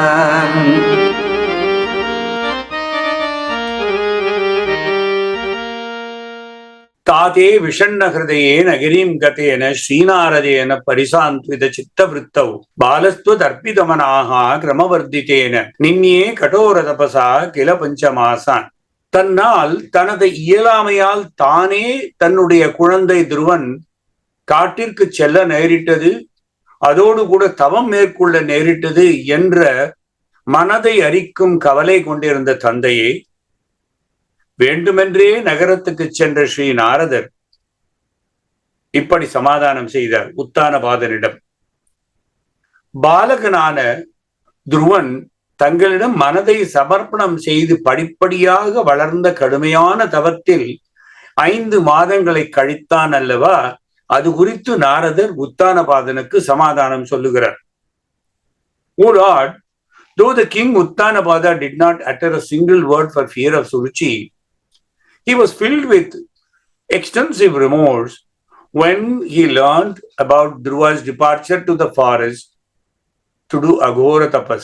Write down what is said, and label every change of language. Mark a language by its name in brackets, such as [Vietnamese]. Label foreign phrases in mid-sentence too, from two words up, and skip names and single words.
[Sanskrit] ततः विषण्णहृदयेन गिरिं गतेन श्रीनारदेन परिसान्त्वित चित्त वृत्तौ बालस्त्व दर्पितमनाः क्रमवर्धितेन निन्ये कठोर तपसा किल पञ्चमासान्. [Tamil] தன்னால் தனது இயலாமையால் தானே தன்னுடைய குழந்தை துருவன் காட்டிற்கு செல்ல நேரிட்டது, அதோடு கூட தவம் மேற்கொள்ள நேரிட்டது என்ற மனதை அரிக்கும் கவலை கொண்டிருந்த தந்தையே, வேண்டுமென்றே நகரத்துக்கு சென்ற ஸ்ரீ நாரதர் இப்படி சமாதானம் செய்தார் உத்தானபாதனிடம். பாலகனான துருவன் தங்களிடம் மனதை சமர்ப்பணம் செய்து படிப்படியாக வளர்ந்த கடுமையான தவத்தில் 5 மாதங்களை கழித்தான் அல்லவா, அது குறித்து நாரதர் உத்தானபாதனுக்கு சமாதானம் சொல்லுகிறார். [English] O Lord, though the king Uttanapada did not utter a single word for fear of Suruchi, he was filled with extensive remorse when he learned about Dhruva's departure to the forest to do Aghora tapas.